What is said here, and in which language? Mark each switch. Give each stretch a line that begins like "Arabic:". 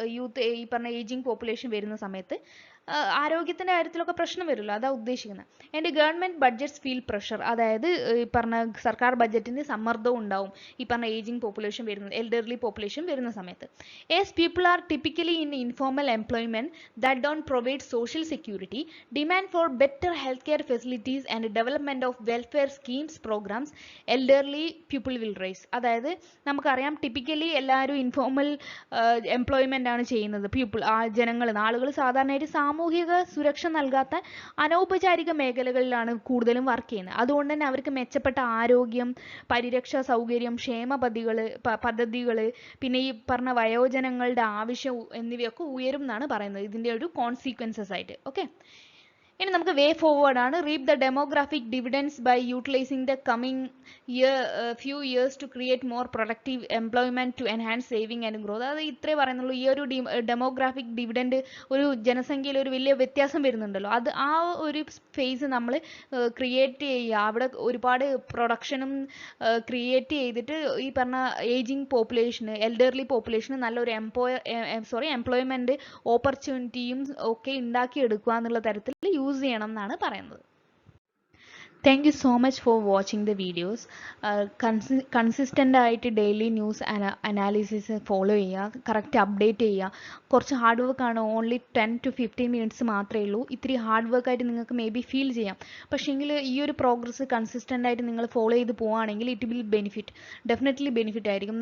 Malayalam: Youth ഈ പറഞ്ഞ ageing population വരുന്ന സമയത്ത് ആരോഗ്യത്തിന്റെ കാര്യത്തിലൊക്കെ പ്രശ്നം വരുമല്ലോ, അതാ ഉദ്ദേശിക്കുന്നത്.
English: and government budgets feel pressure,
Malayalam: അതായത് ഈ പറഞ്ഞ സർക്കാർ ബഡ്ജറ്റിന് സമ്മർദ്ദവും ഉണ്ടാവും ഈ പറഞ്ഞ ഏജിങ് പോപ്പുലേഷൻ വരുന്ന എൽഡർലി പോപ്പുലേഷൻ വരുന്ന സമയത്ത്.
English: As people are typically in informal employment that don't provide social security, demand for better healthcare facilities and development of welfare schemes programs, elderly people will rise.
Malayalam: അതായത് നമുക്കറിയാം typically എല്ലാവരും informal employment ആണ് ചെയ്യുന്നത്. ആളുകൾ സാധാരണയായിട്ട് സാമൂഹിക സുരക്ഷ നൽകാത്ത അനൗപചാരിക മേഖലകളിലാണ് കൂടുതലും വർക്ക് ചെയ്യുന്നത്. അതുകൊണ്ട് തന്നെ അവർക്ക് മെച്ചപ്പെട്ട ആരോഗ്യം, പരിരക്ഷാ സൗകര്യം, ക്ഷേമ പദ്ധതികൾ, പിന്നെ ഈ പറഞ്ഞ വയോജനങ്ങളുടെ ആവശ്യം എന്നിവയൊക്കെ ഉയരും എന്നാണ് പറയുന്നത് ഇതിന്റെ ഒരു കോൺസിക്വൻസസ് ആയിട്ട്. ഓക്കെ, ഇനി നമുക്ക്
English: Way forward ആണ്. Reap the demographic dividends by utilising the coming few years to create more productive employment to enhance saving and growth.
Malayalam: അത് ഇത്രേ പറയുന്നുള്ളൂ. ഈ ഒരു ഡെമോഗ്രാഫിക് ഡിവിഡൻഡ് ഒരു ജനസംഖ്യയിൽ ഒരു വലിയ വ്യത്യാസം വരുന്നുണ്ടല്ലോ, അത് ആ ഒരു ഫേസ് നമ്മൾ ക്രിയേറ്റ് ചെയ്യുക. അവിടെ ഒരുപാട് പ്രൊഡക്ഷനും ക്രിയേറ്റ് ചെയ്തിട്ട് ഈ പറഞ്ഞ ഏജിങ് പോപ്പുലേഷന് എൽഡർലി പോപ്പുലേഷന് നല്ലൊരു എംപ്ലോയ്മെന്റ് ഓപ്പർച്യൂണിറ്റിയും ഒക്കെ ഉണ്ടാക്കിയെടുക്കുക എന്നുള്ള തരത്തിൽ യൂസ് ചെയ്യണം എന്നാണ് പറയുന്നത്.
English: Thank you so much for watching the videos.
Malayalam: Consistent ആയിട്ട് ഡെയിലി ന്യൂസ് അനാലിസിസ് ഫോളോ ചെയ്യുക, കറക്റ്റ് അപ്ഡേറ്റ് ചെയ്യുക. കുറച്ച് ഹാർഡ് വർക്കാണ്, ഓൺലി 10 to 15 മിനിറ്റ്സ് മാത്രമേ ഉള്ളൂ. ഇത്തിരി ഹാർഡ് വർക്കായിട്ട് നിങ്ങൾക്ക് മേ ബി ഫീൽ ചെയ്യാം. പക്ഷേങ്കിൽ ഈ ഒരു പ്രോഗ്രസ് കൺസിസ്റ്റൻ്റ് ആയിട്ട് നിങ്ങൾ ഫോളോ ചെയ്ത് പോവുകയാണെങ്കിൽ
English: it will benefit, definitely benefit
Malayalam: ആയിരിക്കും.